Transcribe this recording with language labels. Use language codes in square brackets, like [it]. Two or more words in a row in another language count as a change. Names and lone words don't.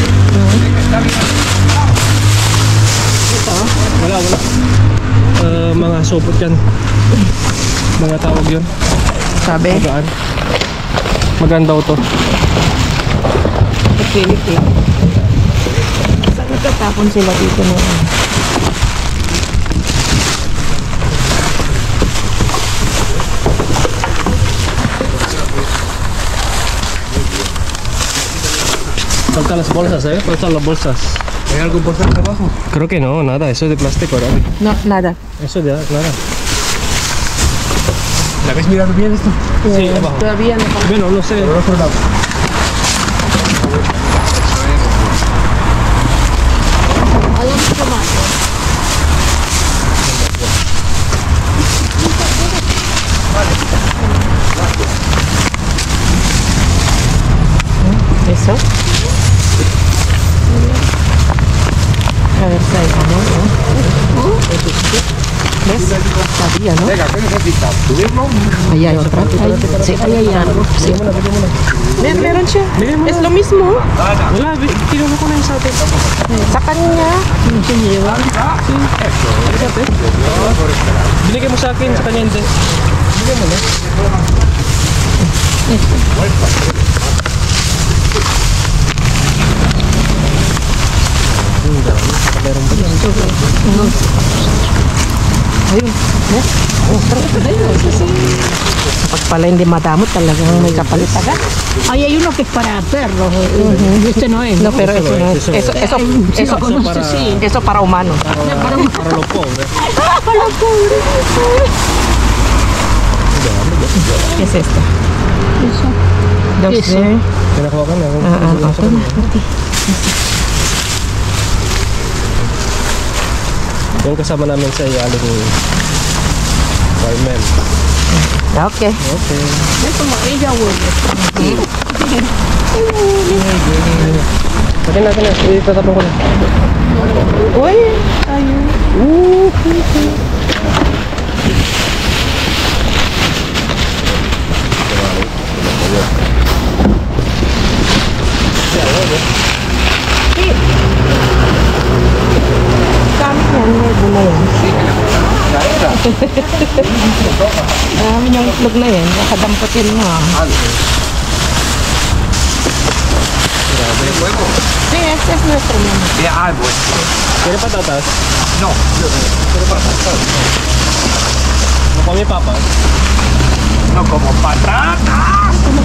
[tl] Wala. Mga supot yan. Mga tawag yun. Sabi? Magaan. Magaan daw to. Okay. Saan nagtatapon sila dito noon? [es] Faltan las bolsas, faltan las bolsas. ¿Hay algún bolsa abajo? Creo que no, nada, eso es de plástico, ¿verdad? No, nada. Eso de nada. ¿La ves mirando bien esto? Sí, abajo. Todavía no. Bueno, no sé. Por otro lado. [tl] Alam mo tomato. [es] ¿Eso? A ver si hay jamón, ¿no? ¿Ves? Sabía, ¿no? Venga, ¿qué necesitas? ¿Subirlo? Ahí hay otra. Sí, ahí hay algo. Sí. [tl] Meron siya. [es] Es lo mismo. [tl] Wala, kinuha ko na yung sa atin. Sa kanya. Binigay mo sa akin, sa kanya hindi. Binigay mo na. Meron ba yan? Ayun. Pag pala hindi madamot talagang may kapalit agad. Ay, [es] hay uno que es para perros. Este no es. No, pero eso no es. Eso para- sí. Eso para humanos. Para los pobres. ¿Qué es esto? No Eso. sé. [tl] Kinakuha ka na. Yung kasama namin sa aling fireman. Okay. Okay. [es] Es como ella huele. [tl] Akin na. Itatapon ko na. Uy, ayun. Kami yan, may bula yan. Marami niyang itlog na yan, nakadamputin mo ah. [es] Sí, este es nuestro menú. ¿Quiere patatas? No. ¿No come papas? No como patatas.